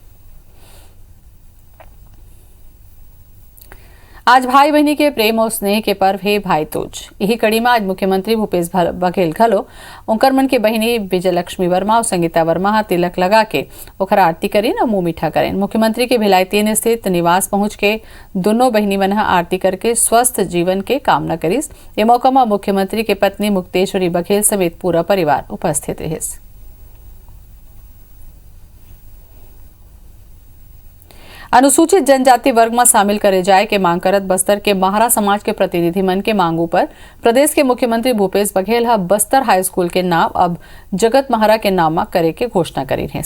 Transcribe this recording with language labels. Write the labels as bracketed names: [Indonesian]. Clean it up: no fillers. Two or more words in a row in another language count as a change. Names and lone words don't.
[Chhattisgarhi] आज भाई बहनी के प्रेम और स्नेह के पर्व है भाई दूज। यही कड़ी में आज मुख्यमंत्री भूपेश बघेल घलो उनकर मन के बहनी विजयलक्ष्मी वर्मा और संगीता वर्मा तिलक लगा के ओकर आरती करें और मुंह मीठा करें। मुख्यमंत्री के भिलाई 3 स्थित निवास पहुंच के दोनों बहनी मन आरती करके स्वस्थ जीवन के कामना करीस। ये मौका में मुख्यमंत्री के पत्नी मुक्तेश्वरी बघेल समेत पूरा परिवार उपस्थित रहे। अनुसूचित जनजाति वर्ग में शामिल करे जाए के मांग करत बस्तर के महारा समाज के प्रतिनिधि मन के मांगों पर प्रदेश के मुख्यमंत्री भूपेश बघेल बस्तर हाई स्कूल के नाम अब जगत महारा के नाम में करे के घोषणा करी है।